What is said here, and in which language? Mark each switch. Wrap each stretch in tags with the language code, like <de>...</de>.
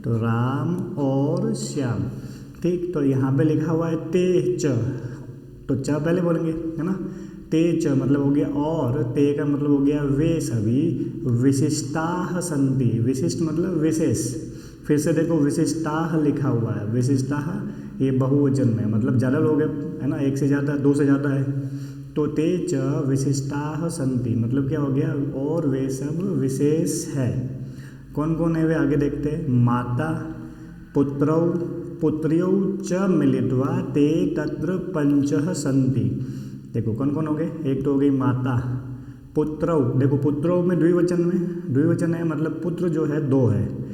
<hi>तो राम और श्याम। ठीक, तो यहाँ पे लिखा हुआ है ते च, तो च पहले बोलेंगे, है ना। ते च मतलब हो गया और, ते का मतलब हो गया वे सभी।</hi> <sa>विशिष्टाः सन्ति,</sa> <hi>विशिष्ट मतलब विशेष। फिर से देखो विशिष्टाः लिखा हुआ है, विशिष्टाः ये बहुवचन में, मतलब ज़्यादा लोग हैं, है ना, एक से ज़्यादा, दो से ज़्यादा है। तो</hi> <sa>ते च विशिष्टाः सन्ति</sa> <hi>मतलब क्या हो गया? और वे सब विशेष है। कौन कौन है वे आगे देखते हैं।</hi> <sa>माता, पुत्रौ, पुत्र्यौ च मिलित्वा ते तत्र पंचः सन्ति।</sa> <hi>देखो कौन कौन हो गए? एक तो हो गई माता, पुत्रौ, देखो पुत्रों में द्विवचन है, मतलब पुत्र जो है दो है।</hi>